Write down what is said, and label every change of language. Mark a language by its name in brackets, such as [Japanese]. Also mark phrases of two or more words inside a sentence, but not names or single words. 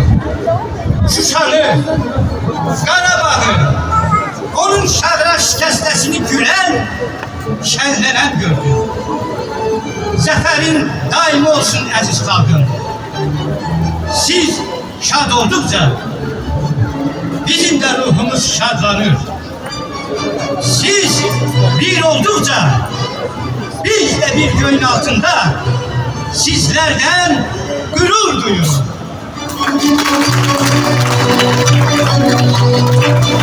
[Azerbaijani] Şuşanı, Qarabağ'ı, onun şadra şikəstəsini gülen, şənlənən gördüm. Zəfərin daimi olsun əziz xalqım. Siz şad oldukça bizim de ruhumuz şadlanır. [Turkish] Siz bir oldukça biz de bir göğün altında sizlerden gurur duyuyoruz.